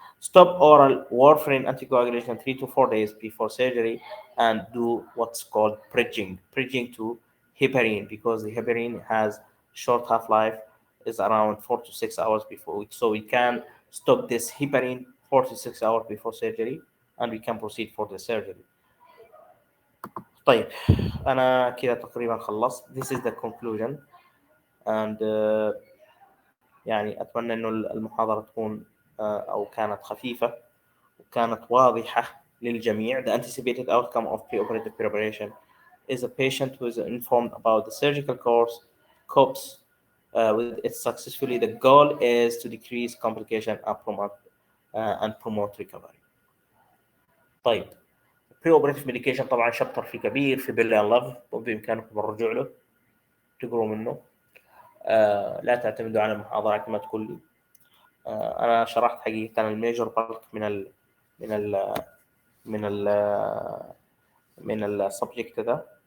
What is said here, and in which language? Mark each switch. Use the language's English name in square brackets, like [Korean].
[English] Stop oral warfarin anticoagulation 3 to 4 days before surgery and do what's called bridging to heparin because the heparin has short half-life is around 4 to 6 hours before so we can stop this heparin 4 to 6 hours before surgery and we can proceed for the surgery. [Arabic] طيب أنا كده تقريبا خلصت. [English] This is the conclusion and [Arabic] يعني أتمنى إنه المحاضرة تكون أو كانت خفيفة وكانت واضحة للجميع. [English] The anticipated outcome of preoperative preparation is a patient who is informed about the surgical course, copes with it successfully. The goal is to decrease complication and promote recovery. [Arabic] طيب [English] preoperative medication [Arabic] طبعا شابتر فيه كبير في بيل اند لاف بامكانكم الرجوع له تقروا منه. لا تعتمدوا على المحاضرات كما تقول لي. انا شرحت حقيقه الميجور بارت من ال من ال من السبجكت ده.